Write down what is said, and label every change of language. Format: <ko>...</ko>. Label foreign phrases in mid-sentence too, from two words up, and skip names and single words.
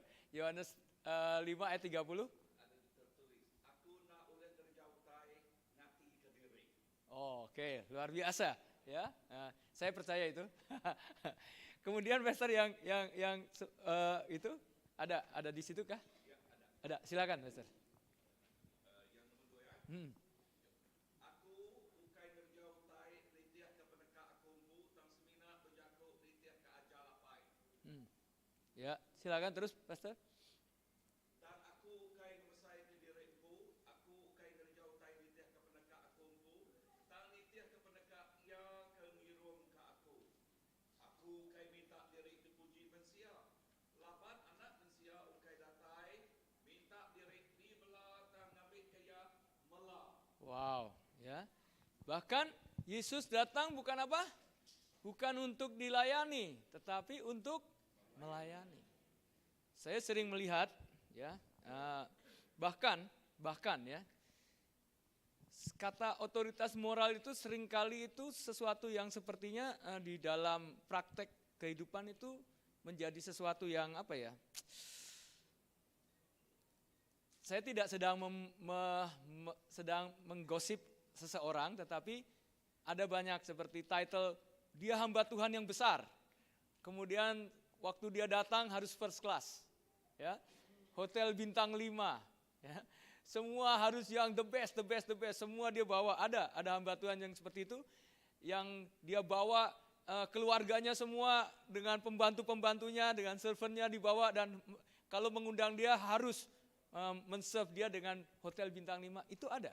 <id>Yohanes 5 ayat 30. Oh, oke, luar biasa ya. Nah, saya percaya itu. Kemudian pastor yang itu ada di situ kah? Ada, silakan pastor.</id> <iba>Aku ukai ngerjautai ritiak ke peneka akumbu tang semina bejaku ritiak ke ajalapai.</iba> <id>Ya, silakan terus pastor.</id> <iba>Dan aku ukai ngemesai ke diriku, aku ukai ngerjautai ritiak ke peneka akumbu, tang ritiak ke peneka ia ke ngirum ke aku. Aku ukai minta diri dipuji mensia. Laban anak mensia ukai datai, minta diri di belah tang ngambil kaya melah.</iba> <id>Wow, ya. Bahkan Yesus datang bukan apa? Bukan untuk dilayani, tetapi untuk melayani. Saya sering melihat, ya, bahkan ya, kata otoritas moral itu seringkali itu sesuatu yang sepertinya di dalam praktek kehidupan itu menjadi sesuatu yang apa ya? Saya tidak sedang sedang menggosip seseorang, tetapi ada banyak seperti title, dia hamba Tuhan yang besar. Kemudian waktu dia datang harus</id> <en>first class,</en> <id>ya, hotel bintang 5, ya, semua harus yang</id> <en>the best,</en> <id>semua dia bawa. Ada hamba Tuhan yang seperti itu, yang dia bawa keluarganya semua dengan pembantu-pembantunya, dengan servernya dibawa, dan kalau mengundang dia harus men-serve dia dengan hotel bintang 5, itu ada.</id>